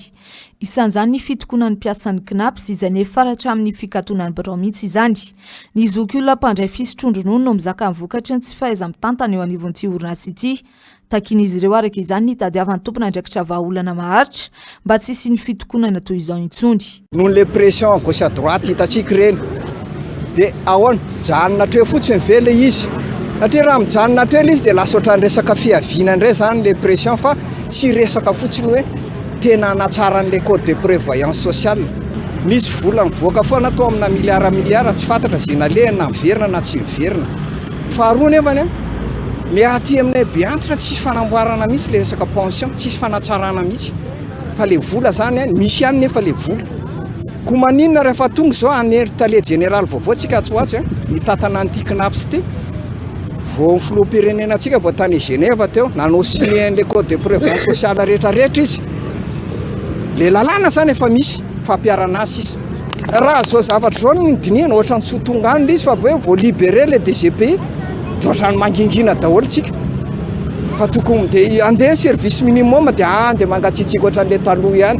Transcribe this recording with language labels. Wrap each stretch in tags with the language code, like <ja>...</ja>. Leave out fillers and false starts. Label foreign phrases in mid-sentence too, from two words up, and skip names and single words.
<mg>Isan'izany ny fitokonan'ny mpiasan'ny KNAPS izay nefaratra amin'ny fikatonan'ny birao mihitsy izany. Ny zokiolona mpandray fisotrondronono no mizaka mivokatra ny tsy fahaiza-mitantana eo anivon'ity orinasa ity. Takin'izy ireo araka izany ny tadiavan'ny tompona andraikitra vahaolana maharitra mba tsy hisy ny fitokonana toy izao intsony. Nohon'ny</mg> <fr>le pression à gauche à droite</fr> <mg>hitantsika ireny dia ahoana janona hatreo fotsiny ve le izy satria raha mijanona hatreo le izy dia lasa ohatran'ny resaka fiaviana indray zany</mg> <fr>le pression</fr> <mg>fa tsy resaka fotsiny hoe tena hanatsara an'le</mg> <fr>code de prévoyance sociale.</fr> <mg>Misy vola mivoaka foana atao amina miliara tsy fantatra zay nalehana na miverina na tsy miverina. Faharoa nefany le aty aminay be antitra tsisy fanamboarana mihitsy le resaka pension, tsisy fanatsarana mihitsy fa le vola zany misy ihany nefa le vola. Ko maninona rehefa tonga zao anery tale jeneraly vaovao tsika atsoatsy ny tatana an'ity KNAPS ity vao filoham-pirenena antsika vao tany Genève teo nanao</mg> <fr>signé le code de prévoyance sociale</fr> <mg>rehetrarehetra izy. Le lalàna zany efa misy fampiarana azy sisa. Raha zao zavatra zao ny dinihana ohatrany tsy ho tonga any izy fa hoe vao</mg> <fr>libéré le</fr> <mg>DGPI dia ohatrany mangingina daholo tsika. Fa tokony dia andeha</mg> <fr>service minimum</fr> <mg>dia andeha mangatsiatsiaka ohatran'le taloha ihany.</mg>